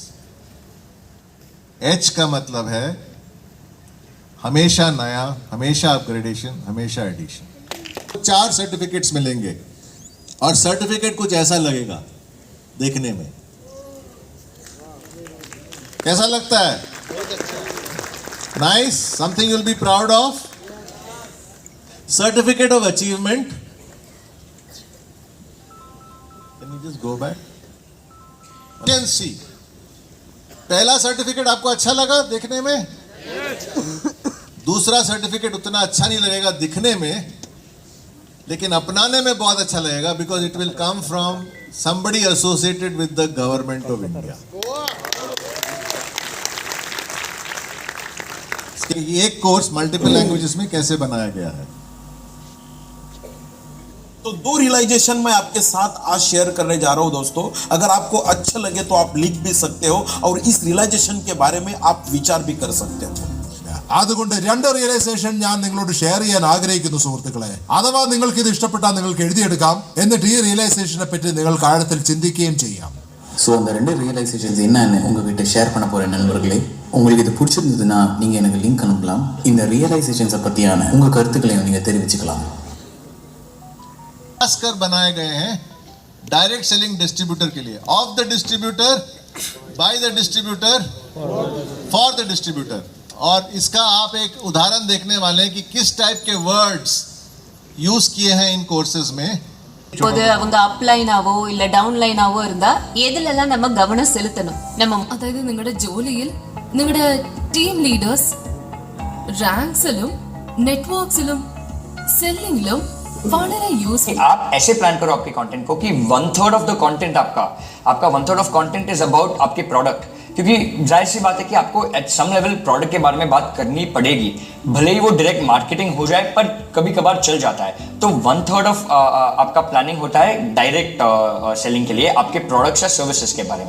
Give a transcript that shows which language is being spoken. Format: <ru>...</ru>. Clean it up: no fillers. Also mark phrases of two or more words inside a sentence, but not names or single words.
<hi>एच का मतलब है हमेशा नया, हमेशा अपग्रेडेशन, हमेशा एडिशन। 4 सर्टिफिकेट्स मिलेंगे और सर्टिफिकेट कुछ ऐसा लगेगा देखने में। कैसा लगता है?</hi> <en>Nice, something you'll be proud of. Certificate of achievement. Can you just go back? Agency.</en> <hi>पहला सर्टिफिकेट आपको अच्छा लगा देखने में? दूसरा सर्टिफिकेट उतना अच्छा नहीं लगेगा दिखने में, लेकिन अपनाने में बहुत अच्छा लगेगा,</hi> <en>because it will come from somebody associated with the government of India.</en> <hi>एक कोर्स</hi> <en>multiple languages</en> <hi>में कैसे बनाया गया है। तो 2 रियलाइजेशन मैं आपके साथ आज शेयर करने जा रहा हूं दोस्तों। अगर आपको अच्छा लगे तो आप लिख भी सकते हो और इस रियलाइजेशन के बारे में आप विचार भी कर सकते हो।</hi> <ml>അതുകൊണ്ട് 2 റിയലൈസേഷൻ ഞാൻ നിങ്ങളോട് ഷെയർ ചെയ്യാൻ ആഗ്രഹിക്കുന്നു സുഹൃത്തുക്കളെ. അഥവാ നിങ്ങൾക്ക് ഇത് ഇഷ്ടപ്പെട്ടാൽ നിങ്ങൾക്ക് എഴുതിയെടുക്കാം. എന്നിട്ട് ഈ റിയലൈസേഷനെ പറ്റി നിങ്ങൾക്ക് ആഴത്തിൽ ചിന്തിക്കുകയും ചെയ്യാം.</ml> <ta>ஸோ அந்த 2 ரியலைசேஷன்ஸ் என்னன்னு உங்ககிட்ட ஷேர் பண்ண போகிறேன் நண்பர்களே. உங்களுக்கு இது பிடிச்சிருந்ததுன்னா நீங்கள் எனக்கு லிங்க் அனுப்பலாம். இந்த ரியலைசேஷன்ஸை பற்றியான உங்கள் கருத்துக்களையும் நீங்கள் தெரிவிச்சுக்கலாம்.</ta> <hi>खासकर बनाए गए हैं</hi> <en>direct selling distributor</en> <hi>के लिए,</hi> <en>of the distributor, by the distributor, for the distributor.</en> <hi>और इसका आप एक उदाहरण देखने वाले हैं कि किस टाइप के वर्ड्स यूज किए हैं इन कोर्सेज में.</hi> <ta>இப்போது அவங்க</ta> <ml>അപ്ലൈനാവോ ഇല്ല ഡൗൺലൈനാവോ</ml> <ta>இருந்தா ഏതിലെല്ലാം நம்ம கவனம் செலுத்தணும்? நம்ம</ta> <ml>അതായത് നിങ്ങളുടെ ജോലിയിൽ നിങ്ങളുടെ ടീം ലീഡേഴ്സ് റാങ്ക്സിലും നെറ്റ്വർക്സിലും സെല്ലിംഗിലും വളരെ യൂസ്ഫുൾ.</ml> <hi>आप ऐसे प्लान करो आपके कंटेंट को कि</hi> <en>1/3 of the content</en> <hi>आपका</hi> <en>1/3 of content is about</en> <hi>आपके प्रोडक्ट, क्योंकि जाहिर सी बात है कि आपको</hi> <en>at some level</en> <hi>प्रोडक्ट के बारे में बात करनी पड़ेगी, भले ही वो</hi> <en>direct marketing</en> <hi>हो जाए पर कभी कभार चल जाता है। तो 1/3 ऑफ आपका प्लानिंग होता है</hi> <en>direct selling</en> <hi>के लिए आपके प्रोडक्ट्स या सर्विसेज के बारे में।</hi>